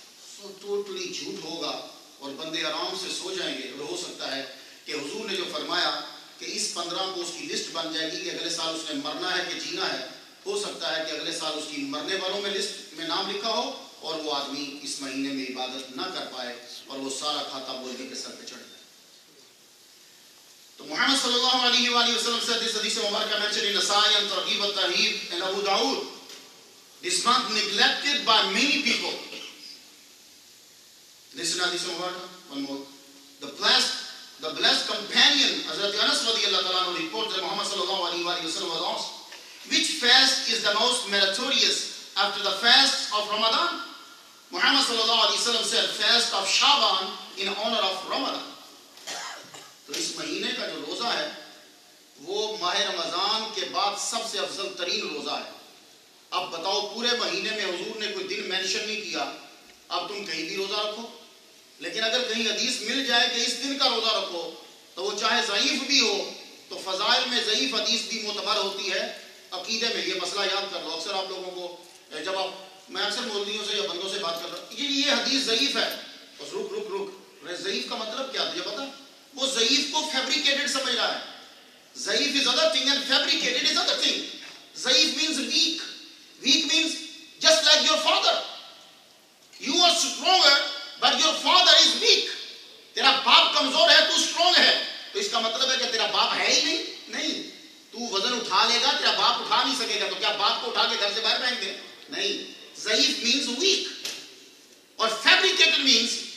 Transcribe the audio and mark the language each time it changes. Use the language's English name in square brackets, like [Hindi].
[English] So totally [Urdu] جھوٹ ہوگا اور بندے آرام سے سو جائیں گے۔ اور ہو سکتا ہے کہ حضور نے جو فرمایا کہ اس 15 کو اس کی لسٹ بن جائے گی کہ اگلے سال اس نے مرنا ہے کہ جینا ہے، ہو سکتا ہے کہ اگلے سال اس کی مرنے والوں میں لسٹ میں نام لکھا ہو اور وہ آدمی اس مہینے میں عبادت نہ کر پائے اور وہ سارا کھاتا بولنے کے سر پہ چڑھ جائے۔ تو محمد صلی اللہ علیہ وآلہ وسلم [English] said this hadith [Urdu] مبارکہ [English] mentioned in Nasai and Targhib al-Tarhib and Abu Dawood. This month neglected by many people. Listen to hadith مبارکہ one more. The blessed companion Hazrat Anas radiyallahu ta'ala anhu reports that Muhammad sallallahu alaihi wa sallam was asked, which fast is the most meritorious after the fast of Ramadan? Muhammad sallallahu alaihi wa sallam said, fast of Shaban in honor of Ramadan. [Urdu] تو اس مہینے کا جو روزہ ہے وہ ماہ رمضان کے بعد سب سے افضل ترین روزہ ہے۔ اب بتاؤ پورے مہینے میں حضور نے کوئی دن مینشن نہیں کیا، اب تم کہیں بھی روزہ رکھو، لیکن اگر کہیں حدیث مل جائے کہ اس دن کا روزہ رکھو تو وہ چاہے ضعیف بھی ہو، تو فضائل میں ضعیف حدیث بھی معتبر ہوتی ہے۔ عقیدے میں یہ مسئلہ یاد کر لو، اکثر آپ لوگوں کو جب میں اکثر مولویوں سے یا بندوں سے بات کر رہا ہوں یہ حدیث ضعیف ہے، بس رک ضعیف کا مطلب کیا تجھے پتا؟ وہ ضعیف کو فیبریکیٹڈ سمجھ رہا ہے۔ ضعیف [English] is other thing and fabricated is other thing. ضعیف means weak. Weak means just like your father. You are stronger but your father is weak. [Urdu] تیرا باپ کمزور ہے، تو strong ہے، تو اس کا مطلب ہے کہ تیرا باپ ہے ہی نہیں۔ تو وزن اٹھا لے گا، تیرا باپ اٹھا نہیں سکے گا، تو کیا باپ کو اٹھا کے گھر سے باہر پھینک دے؟ نہیں۔ ضعیف [English] means weak [Urdu] اور [English] fabricated means